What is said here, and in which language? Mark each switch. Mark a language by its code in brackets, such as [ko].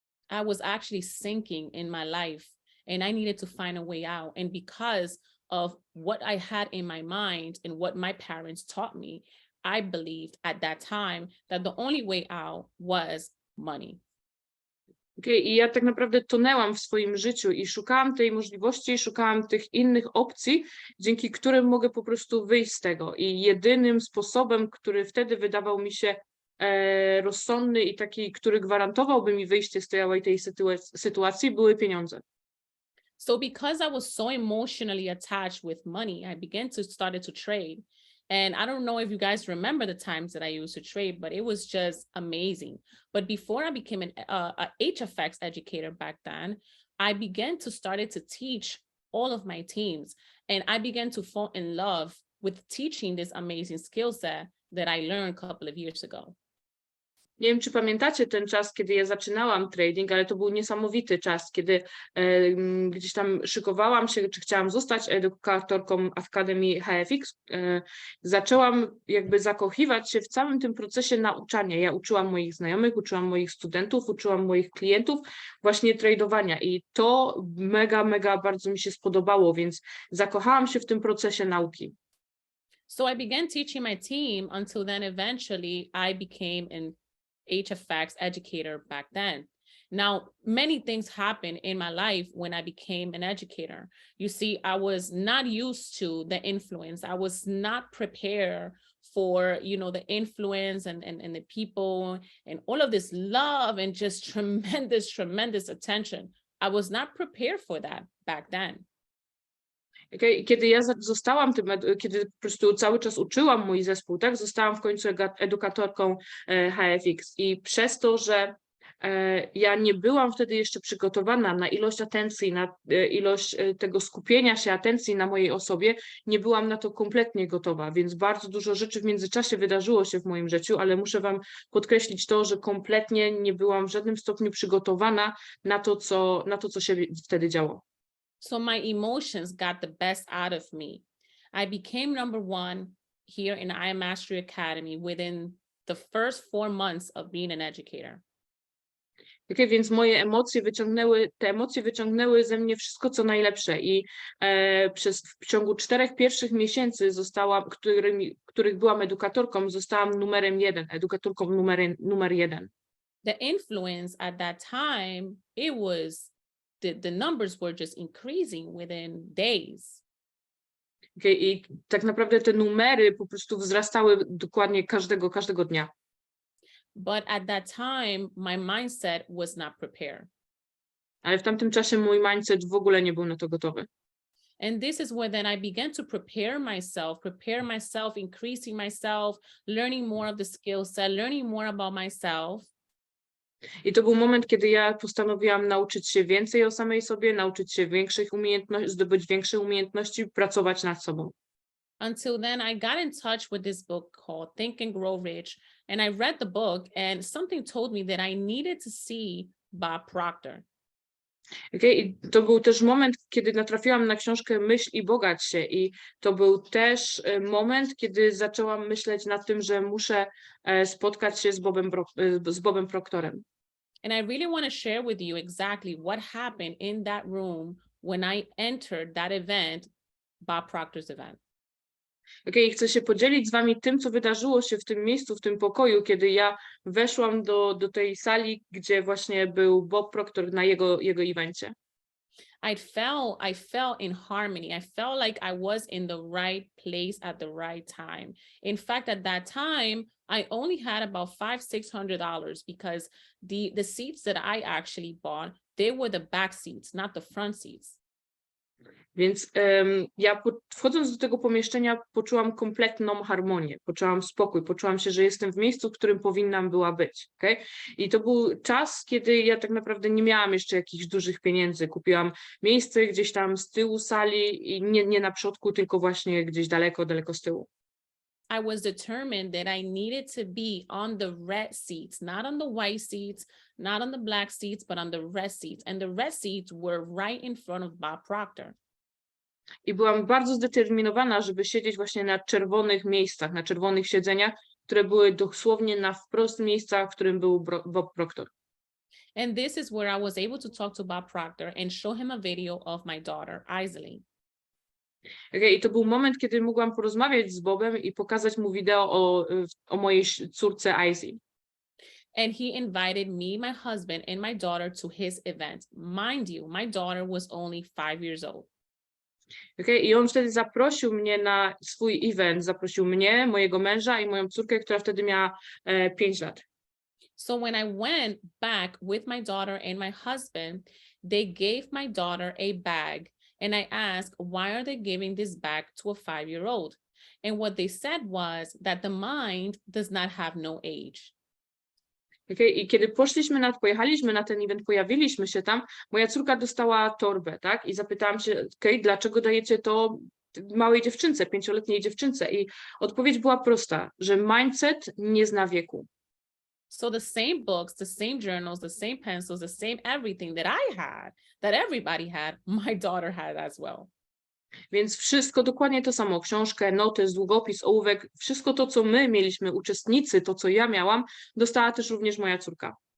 [en] I was actually sinking in my life and I needed to find a way out. And because of what I had in my mind and what my parents taught me, I believed at that time that the only way out was money. Okay? [pl] I ja tak naprawdę tonęłam w swoim życiu i szukałam tej możliwości, szukałam tych innych opcji, dzięki którym mogę po prostu wyjść z tego. I jedynym sposobem, który wtedy wydawał mi się rozsądny i taki, który gwarantowałby mi wyjście z tej sytuacji, były pieniądze. [en] So because I was so emotionally attached with money, I began to started to trade. And I don't know if you guys remember the times that I used to trade, but it was just amazing. But before I became a HFX educator back then, I began to started to teach all of my teams. And I began to fall in love with teaching this amazing skill set that I learned a couple of years ago. [pl] Nie wiem, czy pamiętacie ten czas, kiedy ja zaczynałam trading, ale to był niesamowity czas, kiedy gdzieś tam szykowałam się, czy chciałam zostać edukatorką Akademii HFX. Zaczęłam jakby zakochiwać się w całym tym procesie nauczania. Ja uczyłam moich znajomych, uczyłam moich studentów, uczyłam moich klientów właśnie tradowania i to mega bardzo mi się spodobało, więc zakochałam się w tym procesie nauki. [en] So I began teaching my team until then eventually I became an HFX educator back then. Now, many things happened in my life when I became an educator. You see, I was not used to the influence. I was not prepared for, you know, the influence and the people and all of this love and just tremendous attention. I was not prepared for that back then. Okay? [pl] Kiedy ja zostałam kiedy po prostu cały czas uczyłam mój zespół, tak, zostałam w końcu edukatorką HFX i przez to, że ja nie byłam wtedy jeszcze przygotowana na ilość atencji, na ilość tego skupienia się atencji na mojej osobie, nie byłam na to kompletnie gotowa, więc bardzo dużo rzeczy w międzyczasie wydarzyło się w moim życiu, ale muszę wam podkreślić to, że kompletnie nie byłam w żadnym stopniu przygotowana na to, co się wtedy działo. [en] So my emotions got the best out of me. I became number one here in I Am Mastery Academy within the first 4 months of being an educator. [pl] Okay, więc te emocje wyciągnęły ze mnie wszystko, co najlepsze i w ciągu 4 pierwszych miesięcy których byłam edukatorką, zostałam edukatorką numer 1. [en] The influence at that time, it was, the numbers were just increasing within days. [pl] Okay, i tak naprawdę te numery po prostu wzrastały dokładnie każdego dnia. [en] But at that time, my mindset was not prepared. [pl] Ale w tamtym czasie mój mindset w ogóle nie był na to gotowy. [en] And this is where then I began to prepare myself, increasing myself, learning more of the skill set, learning more about myself. [pl] I to był moment, kiedy ja postanowiłam nauczyć się więcej o samej sobie, nauczyć się zdobyć większe umiejętności, pracować nad sobą. [en] Until then, I got in touch with this book called Think and Grow Rich, and I read the book, and something told me that I needed to see Bob Proctor. Okay? [pl] I to był też moment, kiedy natrafiłam na książkę Myśl i bogacz się, i to był też moment, kiedy zaczęłam myśleć nad tym, że muszę spotkać się z Bobem Proctorem. [en] And I really want to share with you exactly what happened in that room when I entered that event, Bob Proctor's event. [pl] Okay, chcę się podzielić z wami tym, co wydarzyło się w tym miejscu, w tym pokoju, kiedy ja weszłam do tej sali, gdzie właśnie był Bob Proctor na jego evencie. [en] I felt in harmony. I felt like I was in the right place at the right time. In fact, at that time, I only had about $500-600 because the seats that I actually bought, they were the back seats, not the front seats. [pl] Więc ja wchodząc do tego pomieszczenia poczułam kompletną harmonię, poczułam spokój, poczułam się, że jestem w miejscu, w którym powinnam była być. Okay? I to był czas, kiedy ja tak naprawdę nie miałam jeszcze jakichś dużych pieniędzy. Kupiłam miejsce gdzieś tam z tyłu sali i nie na przodku, tylko właśnie gdzieś daleko z tyłu. [en] I was determined that I needed to be on the red seats, not on the white seats, not on the black seats, but on the red seats. And the red seats were right in front of Bob Proctor. [pl] I byłam bardzo zdeterminowana, żeby siedzieć właśnie na czerwonych miejscach, na czerwonych siedzeniach, które były dosłownie na wprost miejsca, w którym był Bob Proctor. [en] And this is where I was able to talk to Bob Proctor and show him a video of my daughter, Isley. [pl] Okay, i to był moment, kiedy mogłam porozmawiać z Bobem i pokazać mu wideo o mojej córce Isley. [en] And he invited me, my husband, and my daughter to his event. Mind you, my daughter was only 5 years old. [pl] Okay, i on wtedy zaprosił mnie na swój event, zaprosił mnie, mojego męża i moją córkę, która wtedy miała 5 lat. [en] So when I went back with my daughter and my husband, they gave my daughter a bag. And I asked, why are they giving this bag to a 5-year-old? And what they said was that the mind does not have no age. [pl] Okay, i kiedy pojechaliśmy na ten event, pojawiliśmy się tam, moja córka dostała torbę, tak? I zapytałam się, okay, dlaczego dajecie to małej dziewczynce, 5-letniej dziewczynce? I odpowiedź była prosta, że mindset nie zna wieku. [en] So the same books, the same journals, the same pencils, the same everything that I had, that everybody had, my daughter had as well. [pl] Więc wszystko, dokładnie to samo, książkę, notes, długopis, ołówek, wszystko to, co my mieliśmy, uczestnicy, to, co ja miałam, dostała też również moja córka.